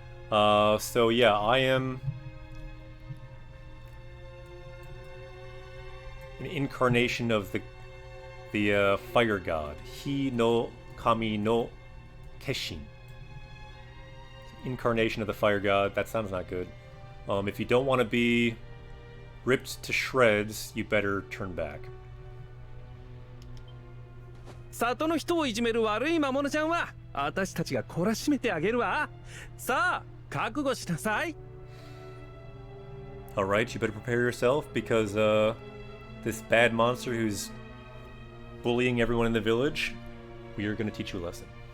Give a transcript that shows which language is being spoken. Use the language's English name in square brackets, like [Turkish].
[English] So yeah, I am an incarnation of the fire god. [Japanese] Hi no Kami no Keshin. [English] Incarnation of the fire god. That sounds not good. If you don't want to be ripped to shreds, you better turn back. [Japanese] 里の人をいじめる悪い魔物ちゃんは私たちが懲らしめてあげるわ。さあ、覚悟しなさい。 [English] Alright, you better prepare yourself because this bad monster who's bullying everyone in the village, we are going to teach you a lesson.